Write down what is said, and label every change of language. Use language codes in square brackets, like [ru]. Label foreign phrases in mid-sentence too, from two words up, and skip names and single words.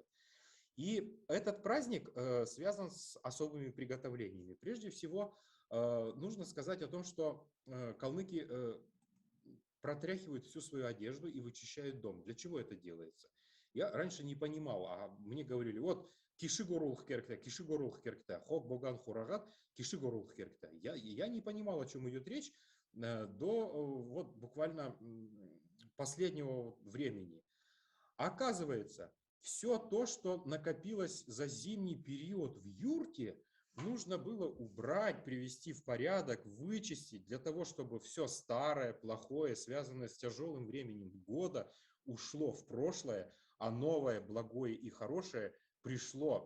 [ru] И этот праздник связан с особыми приготовлениями. Прежде всего, нужно сказать о том, что калмыки протряхивают всю свою одежду и вычищают дом. Для чего это делается? Я раньше не понимал, а мне говорили, вот [xal] кишигорулх керкта, хок боган хурагат, кишигорулх керкта. [ru] Я не понимал, о чем идет речь до вот буквально последнего времени. Оказывается, все то, что накопилось за зимний период в юрте, нужно было убрать, привести в порядок, вычистить, для того, чтобы все старое, плохое, связанное с тяжелым временем года, ушло в прошлое, а новое, благое и хорошее пришло.